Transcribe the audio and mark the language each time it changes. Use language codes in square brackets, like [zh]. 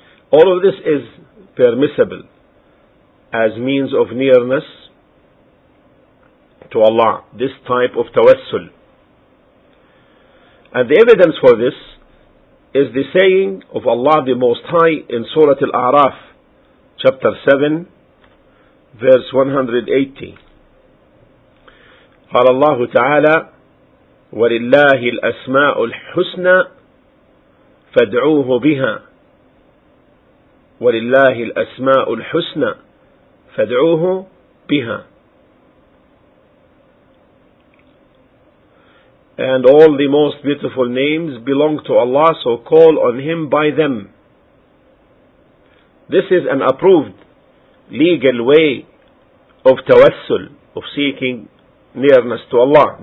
[en] All of this is permissible as means of nearness to Allah, this type of tawassul. And the evidence for this is the saying of Allah the Most High in Surah Al-A'raf, chapter 7, verse 180. [ar] قال الله تعالى ولله الأسماء الحسنى فادعوه بها, ولله الأسماء الحسنى فادعوه بها. [en] And all the most beautiful names belong to Allah, so call on Him by them. This is an approved legal way of tawassul, of seeking nearness to Allah.